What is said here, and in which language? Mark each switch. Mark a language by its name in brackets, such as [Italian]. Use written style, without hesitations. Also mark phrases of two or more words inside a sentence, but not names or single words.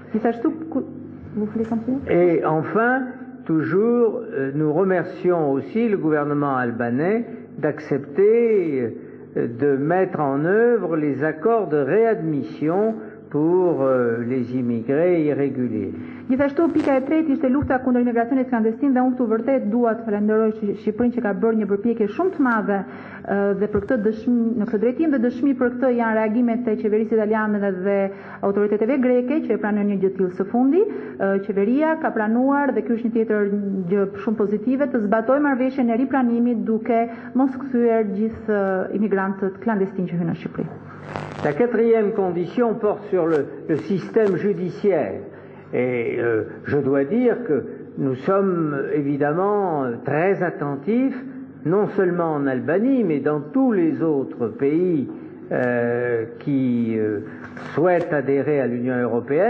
[French] Et enfin, toujours, nous remercions aussi le gouvernement albanais d'accepter de mettre en œuvre les accords de réadmission pour les immigrés irréguliers. [Albanian] Gjithashtu pika e tretë ishte lufta kundër imigracionit klandestin dhe unë këtu vërtet dua të falenderoj Shqipërinë që ka bërë një përpjekje shumë të madhe dhe për këtë dëshmi në këtë drejtim dhe dëshmi për këtë janë reagimet e qeverisë italiane dhe autoriteteve greke që e pranojnë një gjë të tillë së fundi. Qeveria ka planuar dhe ky është një tjetër gjë shumë pozitive të zbatojë marrëveshjen e ripranimit duke mos kthyer gjithë imigrantët klandestin që hynë në Shqipëri. [French] La quatrième condition porte sur le système judiciaire. Et je dois dire que nous sommes évidemment très attentifs, non seulement en Albanie, mais dans tous les autres pays qui souhaitent adhérer à l'Union européenne.